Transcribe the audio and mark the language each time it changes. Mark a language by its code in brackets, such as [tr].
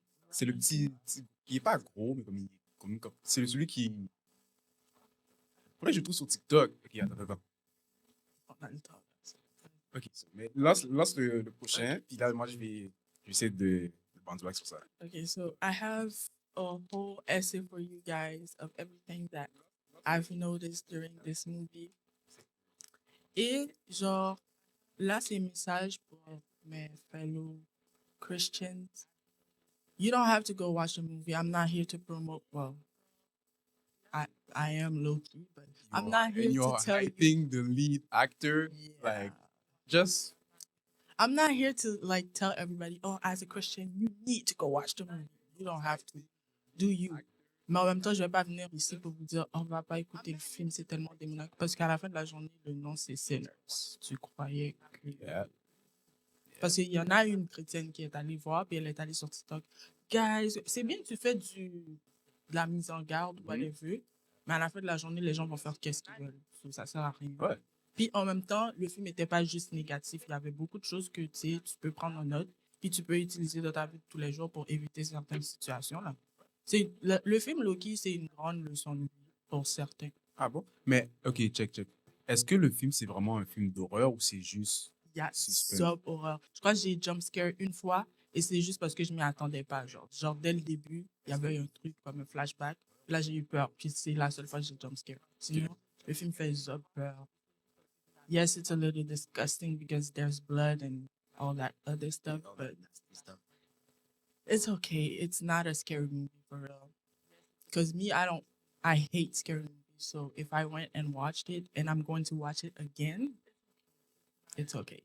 [fr] C'est le il est pas gros, mais comme c'est celui qui. Faudrait que je le trouve sur TikTok. Ok, attends. On a le temps. Ok, mais lance le prochain, puis là, moi, je vais essayer de [en] bounce back [fr] sur ça. [en] Okay, so I have a whole essay for you guys of everything that I've noticed during this movie. [fr] Et genre, là, c'est un message pour mes [en] fellow Christians. You don't have to go watch the movie. I'm not here to promote. Well, I am low key, but I'm not here and to you're tell you. hyping the lead actor. Yeah. Like, just. I'm not here to like tell everybody, oh, as a Christian, you need to go watch the movie. You don't have to. Do you? [fr] Mais en même temps, je vais pas venir ici pour vous dire, on va pas écouter le film, c'est tellement démoniaque. Parce qu'à la fin de la journée, le nom, c'est Sinners. Tu croyais que... [en] Yeah. [fr] Parce qu'il y en a une chrétienne qui est allée voir, puis elle est allée sur TikTok. Guys, c'est bien que tu fais de la mise en garde ou whatever, mais à la fin de la journée, les gens vont faire qu'est-ce qu'ils veulent. So, ça sert à rien. Ouais. Puis en même temps, le film n'était pas juste négatif. Il y avait beaucoup de choses que tu sais, tu peux prendre en note, puis tu peux utiliser dans ta vie de tous les jours pour éviter certaines situations. Là. Le film Loki, c'est une grande leçon de vie pour certains. Ah bon? Mais, ok, check. Est-ce que le film, c'est vraiment un film d'horreur ou c'est juste Il y a suspense? sub horreur. Je crois que j'ai jump scare une fois et c'est juste parce que je m'y attendais pas. Genre, dès le début, il y avait un truc comme un flashback. Là, j'ai eu peur. Puis c'est la seule fois que j'ai jump scare. Sinon, le film fait sub peur. [en] Yes, it's a little disgusting because there's blood and all that other stuff, but it's okay. It's not a scary movie for real. Because me, I hate scary movies. So if I went and watched it and I'm going to watch it again, it's okay.